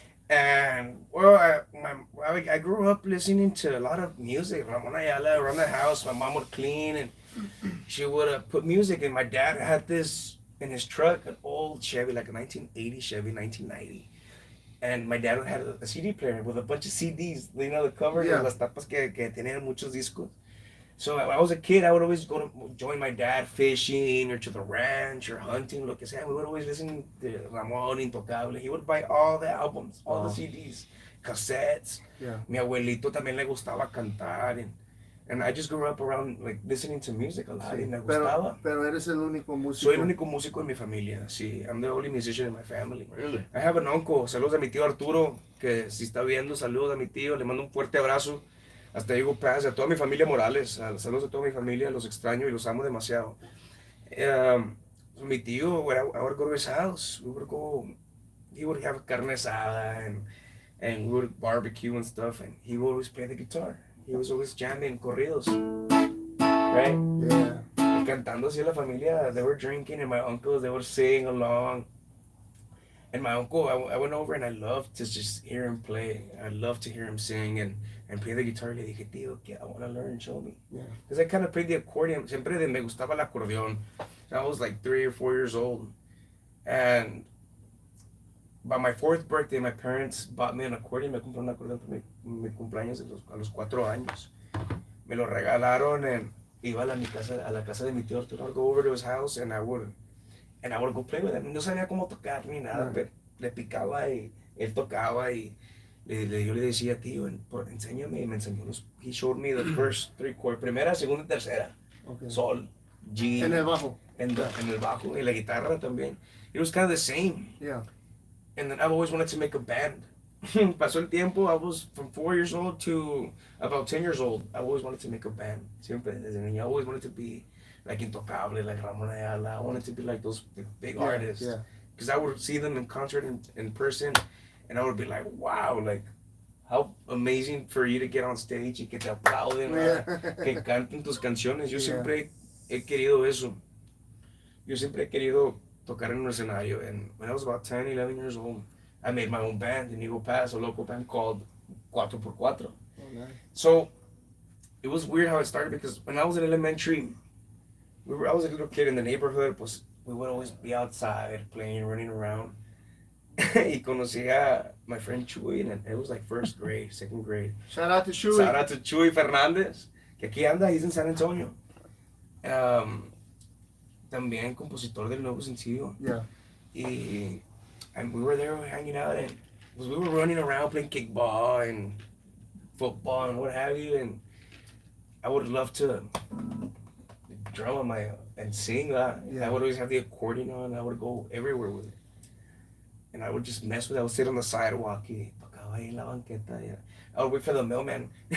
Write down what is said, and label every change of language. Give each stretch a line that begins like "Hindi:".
English: And I grew up listening to a lot of music. Ramon Ayala around the house. My mom would clean and she would put music. And my dad had this in his truck, an old Chevy, like a 1980 Chevy, 1990. And my dad had a CD player with a bunch of CDs. You know, the cover,
Spanish: las tapas que tenían muchos discos.
English: So when I was a kid, I would always go to join my dad fishing or to the ranch or hunting,
Spanish: lo que sea.
English: We would always listen to Ramón, Intocable. He would buy all the albums, all the CDs, cassettes. Yeah.
Spanish: Mi abuelito también le gustaba cantar.
English: And I just grew up around like listening to music a lot.
Spanish: Sí. Y me gustaba. Pero eres el único músico. Soy el único músico en mi familia, sí.
English: I'm the only musician in my family. Really? I have an uncle.
Spanish: Saludos a mi tío Arturo, que si está viendo, saludos a mi tío. Le mando un fuerte abrazo. Hasta Eagle Pass, a toda mi familia Morales, saludos a toda mi familia, los extraño y los amo demasiado. Mi tío,
English: I would go to his house, he would have carne asada and we would barbecue and stuff, and he would always play the guitar. he was always jamming corridos, right? Yeah.
Spanish: Cantando así la familia,
English: they were drinking, and my uncles, they would sing along. And my uncle, I went over and I loved to just hear him play. I loved to hear him sing and play the guitar.
Spanish: Le dije, tío,
English: I want to learn, show me. Yeah. Because I kind of played the accordion.
Spanish: Siempre me gustaba el acordeón.
English: I was like 3 or 4 years old. And by my 4th birthday, my parents bought me an accordion.
Spanish: Me compraron un acordeón por mi cumpleaños a los 4 años. Me lo regalaron and iba a la casa de mi tío Arturo.
English: I'd go over to his house and I would go play with him.
Spanish: No sabía cómo tocar ni nada, pero le picaba y él tocaba y yo le decía, tío, enséñame, y me enseñó
English: he showed me the first 3 chords,
Spanish: primera, segunda y tercera.
English: Okay.
Spanish: Sol, G. En el bajo. En el bajo, y la guitarra también.
English: It was kind of the same. Yeah. And then I've always wanted to make a band.
Spanish: Pasó el tiempo,
English: I was from 4 years old to about 10 years old. I always wanted to make a band.
Spanish: Siempre, desde niño,
English: I always wanted to be like Intocable, like Ramon Ayala. I wanted to be like those big artists. Yeah. Because I would see them in concert in person, and I would be like, wow, like, how amazing for you to get on stage
Spanish: y que te aplauden, que canten tus canciones. Yo siempre he querido eso. Yo siempre he querido tocar en un escenario.
English: And when I was about 10, 11 years old, I made my own band in Eagle Pass, a local band called 4x4. Oh, nice. So it was weird how it started because when I was in elementary, I was a little kid in the neighborhood, pues we would always be outside playing, running around.
Spanish: Y conocí a
English: my friend Chuy, and it was like 1st grade, 2nd grade. Shout out to Chuy. Shout out to Chuy Fernández,
Spanish: que aquí anda,
English: he's in San Antonio.
Spanish: También compositor del nuevo sencillo.
English: Yeah. And we were there hanging out, and we were running around playing kickball and football and what have you, and I would love to drum on and sing. Yeah. I would always have the accordion on. I would go everywhere with it, and I would just mess with it. I would sit on the sidewalk
Spanish: y tocaba ahí en la banqueta.
English: Yeah. I would wait for the mailman.